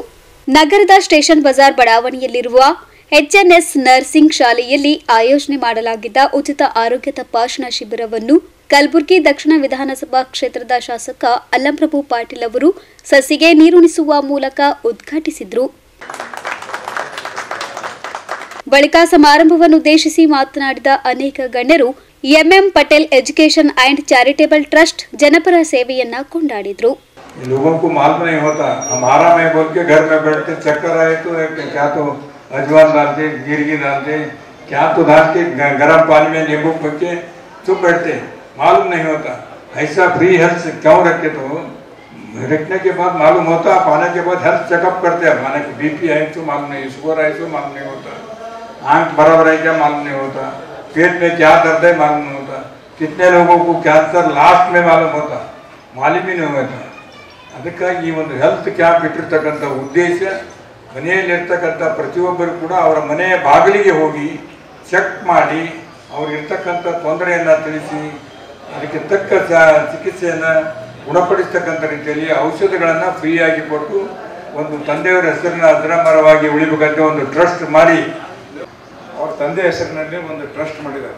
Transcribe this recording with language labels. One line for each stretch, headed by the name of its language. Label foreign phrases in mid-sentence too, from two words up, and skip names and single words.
Kannada: ನಗರದ ಸ್ಟೇಷನ್ ಬಜಾರ್ ಬಡಾವಣೆಯಲ್ಲಿರುವ ಎಚ್ಎನ್ಎಸ್ ನರ್ಸಿಂಗ್ ಶಾಲೆಯಲ್ಲಿ ಆಯೋಜನೆ ಮಾಡಲಾಗಿದ್ದ ಉಚಿತ ಆರೋಗ್ಯ ತಪಾಸಣಾ ಶಿಬಿರವನ್ನು ಕಲಬುರಗಿ ದಕ್ಷಿಣ ವಿಧಾನಸಭಾ ಕ್ಷೇತ್ರದ ಶಾಸಕ ಅಲ್ಲಂಪ್ರಭು ಪಾಟೀಲ್ ಅವರು ಸಸಿಗೆ ನೀರುಣಿಸುವ ಮೂಲಕ ಉದ್ಘಾಟಿಸಿದರು. ಬಳಿಕ ಸಮಾರಂಭವನ್ನುದ್ದೇಶಿಸಿ ಮಾತನಾಡಿದ ಅನೇಕ ಗಣ್ಯರು ಎಂಎಂ ಪಟೇಲ್ ಎಜುಕೇಷನ್ ಅಂಡ್ ಚಾರಿಟೇಬಲ್ ಟ್ರಸ್ಟ್ ಜನಪರ ಸೇವೆಯನ್ನ ಕೊಂಡಾಡಿದರು.
Hindi: लोगों को मालूम नहीं होता, हमारा मैं बोल के घर में बैठते चक्कर आए तो क्या तो अजवाइन डालते, गिरगी डालते, क्या तो डाल के गर्म पानी में नींबू पक के चुप बैठते, मालूम नहीं होता. ऐसा
English: free health
Hindi: क्यों रखे? तो रखने के बाद मालूम होता, पाने के बाद
English: health checkup
Hindi: करते हैं. माने बीपी है तो मालूम नहीं, शुगर है तो मालूम नहीं होता, आंख बराबर है क्या मालूम नहीं होता, पेट में क्या दर्द है मालूम नहीं होता, कितने लोगों को
English: cancer last
Hindi: में मालूम होता, मालूम ही नहीं होता.
Kannada: ಅದಕ್ಕಾಗಿ ಈ ಒಂದು
English: health camp
Kannada: ಇಟ್ಟಿರ್ತಕ್ಕಂಥ ಉದ್ದೇಶ ಮನೆಯಲ್ಲಿರ್ತಕ್ಕಂಥ ಪ್ರತಿಯೊಬ್ಬರು ಕೂಡ ಅವರ ಮನೆಯ ಬಾಗಿಲಿಗೆ ಹೋಗಿ ಚೆಕ್ ಮಾಡಿ ಅವ್ರಿಗಿರ್ತಕ್ಕಂಥ ತೊಂದರೆಯನ್ನು ತಿಳಿಸಿ ಅದಕ್ಕೆ ತಕ್ಕ ಚಿಕಿತ್ಸೆಯನ್ನು ಗುಣಪಡಿಸ್ತಕ್ಕಂಥ ರೀತಿಯಲ್ಲಿ ಔಷಧಿಗಳನ್ನು ಫ್ರೀಯಾಗಿ ಕೊಟ್ಟು ಒಂದು ತಂದೆಯವರ ಹೆಸರಿನ ಅಜರಾಮರವಾಗಿ ಉಳಿಬೇಕಂತ ಒಂದು ಟ್ರಸ್ಟ್ ಮಾಡಿ ಅವ್ರ ತಂದೆ ಹೆಸರಿನಲ್ಲಿ ಒಂದು ಟ್ರಸ್ಟ್ ಮಾಡಿದ್ದಾರೆ.